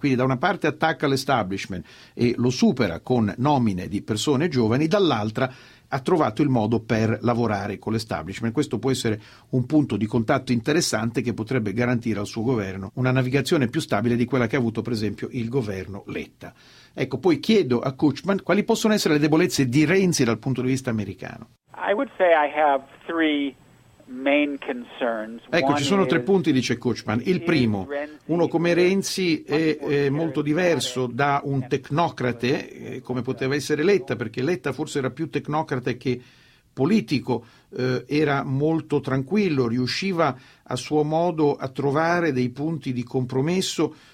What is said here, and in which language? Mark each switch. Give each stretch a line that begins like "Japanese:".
Italian: Quindi da una parte attacca l'establishment e lo supera con nomine di persone giovani, dall'altra ha trovato il modo per lavorare con l'establishment. Questo può essere un punto di contatto interessante che potrebbe garantire al suo governo una navigazione più stabile di quella che ha avuto, per esempio, il governo Letta. Ecco, poi chiedo a Kuchman quali possono essere le debolezze di Renzi dal punto di vista americano.
English: I would say I have three main concerns.
Italian: Ecco, ci sono tre punti, dice Kuchman. Il primo, uno come Renzi è molto diverso da un tecnocrate, come poteva essere Letta, perché Letta forse era più tecnocrate che politico, era molto tranquillo, riusciva a suo modo a trovare dei punti di compromesso